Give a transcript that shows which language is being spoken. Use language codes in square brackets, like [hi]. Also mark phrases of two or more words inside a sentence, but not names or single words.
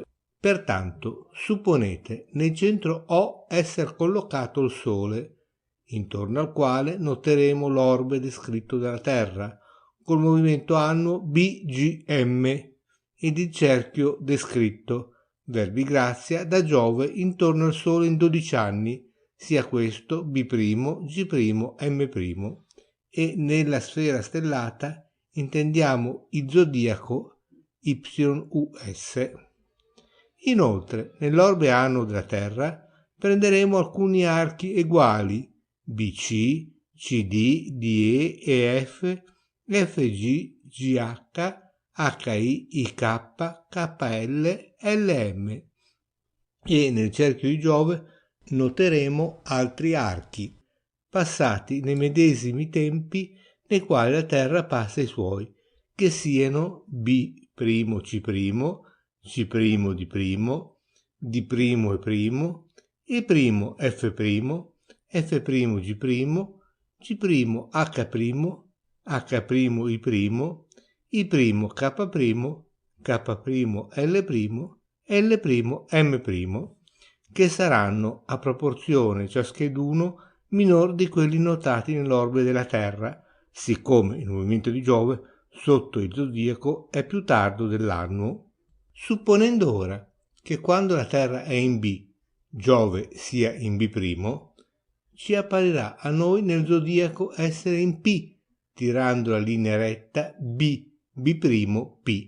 [it] Pertanto, supponete nel centro O esser collocato il Sole, intorno al quale noteremo l'orbe descritto dalla Terra, col movimento annuo BGM ed il cerchio descritto, verbi grazia, da Giove intorno al Sole in 12 anni, sia questo B', G', M', e nella sfera stellata intendiamo il zodiaco YUS. Inoltre, nell'orbe annuo della Terra prenderemo alcuni archi eguali BC, CD, DE, EF, FG, GH, HI, IK, KL, LM e nel cerchio di Giove noteremo altri archi passati nei medesimi tempi nei quali la Terra passa i suoi, che siano B', C', C' di primo, D' e primo, E' F', F' G', G' H', H' I', K', L', M', che saranno a proporzione ciascheduno minor di quelli notati nell'orbe della Terra, siccome il movimento di Giove sotto il zodiaco è più tardo dell'annuo. Supponendo ora che quando la Terra è in B, Giove sia in B', ci apparirà a noi nel zodiaco essere in P, tirando la linea retta B', P.